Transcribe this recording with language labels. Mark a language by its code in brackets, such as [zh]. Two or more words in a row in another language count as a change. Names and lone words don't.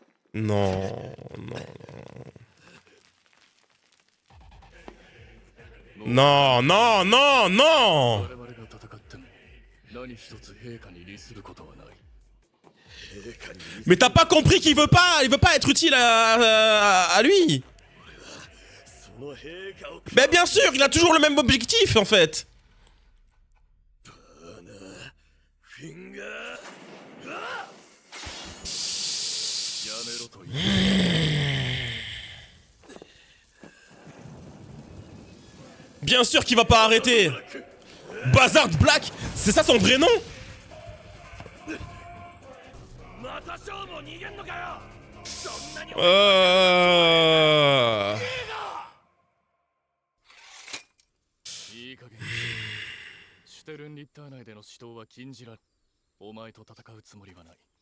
[fr] Non, non. Non, non, non, non! [ja] 我々が戦っても何一つ陛下に利することはない。 [fr] Mais t'as pas compris qu'il veut pas être utile à lui. Mais bien sûr, il a toujours le même objectif en fait. Bien sûr qu'il va pas arrêter. Bazard Black, c'est ça son vrai nom? [ja] いい加減シュテルンリッター内での死闘は禁じられ、お前と戦うつもりはない。